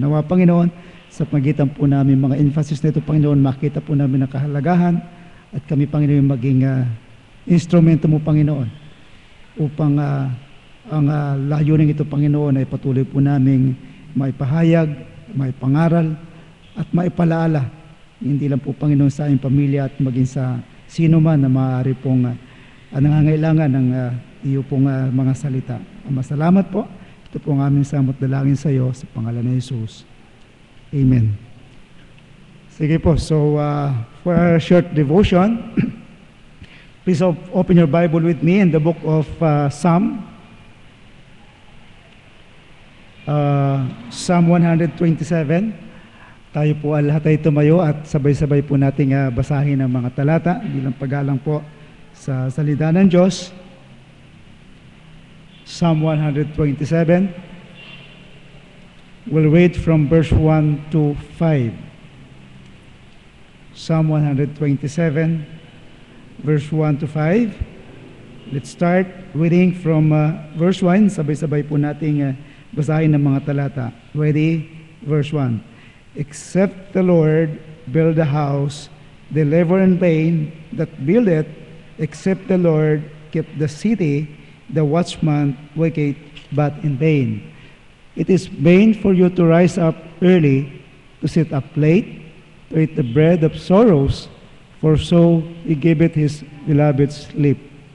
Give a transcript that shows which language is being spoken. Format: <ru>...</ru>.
<tl>Nawa, Panginoon, sa pagitan po namin mga emphasis na ito, Panginoon, makita po namin ang kahalagahan, at kami, Panginoon, maging instrumento mo, Panginoon, upang ang layunin ito, Panginoon, ay patuloy po naming maipahayag, maipangaral, at maipalaala, hindi lang po, Panginoon, sa aming pamilya at maging sa sino man na maaari pong nangangailangan ng iyo pong mga salita. Ama, salamat po. Ito po ang aming samot dalangin sa iyo sa pangalan ni Jesus. Amen. Sige po,</tl> <en>so for our short devotion, please open your Bible with me in the book of Psalm 127.</en> <tl>Tayo po lahat ay tumayo at sabay-sabay po nating basahin ang mga talata bilang paggalang po sa salita ng Diyos.</tl> <en>Psalm 127. We'll read from verse 1 to 5. Psalm 127, verse 1 to 5. Let's start reading from verse 1.</en> <tl>Sabay-sabay po nating basahin ang mga talata.</tl> <en>Ready? Verse 1. Except the Lord build a house, they labor in vain that build it. Except the Lord keep the city, the watchman waketh but in vain. It is vain for you to rise up early, to sit up late, to eat the bread of sorrows, for so he giveth his beloved sleep.</en>